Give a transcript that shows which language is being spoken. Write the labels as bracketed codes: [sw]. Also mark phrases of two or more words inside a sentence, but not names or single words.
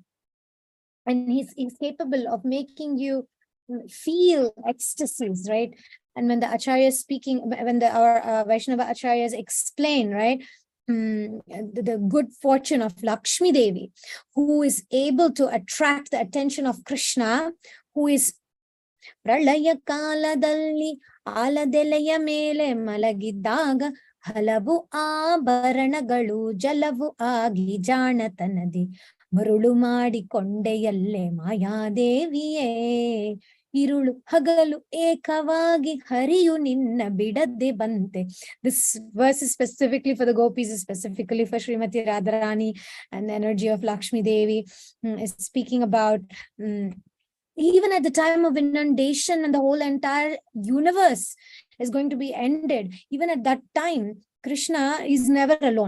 [en] And he's capable of making you feel ecstasies, right? And when the acharyas speaking, when our Vaishnava acharyas explain, right, the good fortune of Lakshmi Devi, who is able to attract the attention of Krishna, who is [kn] ಪ್ರಳಯ ಕಾಲದಲ್ಲಿ ಆಲದೆಲೆಯ ಮೇಲೆ ಮಲಗಿದ್ದಾಗ ಹಲವು ಆಭರಣಗಳು ಜಲವು ಆಗಿ ಜಾಣತನದಿ ಮರುಳು ಮಾಡಿಕೊಂಡೆಯಲ್ಲೇ ಮಾಯಾದೇವಿಯೇ ಇರುಳು ಹಗಲು ಏಕವಾಗಿ ಹರಿಯು ನಿನ್ನ ಬಿಡದೆ ಬಂತೆ. [en] This verse is specifically for the gopis, is specifically for Srimati Radharani, and the energy of Lakshmi Devi is speaking about even at the time of inundation and the whole entire universe is going to be ended. Even at that time, Krishna is never alone.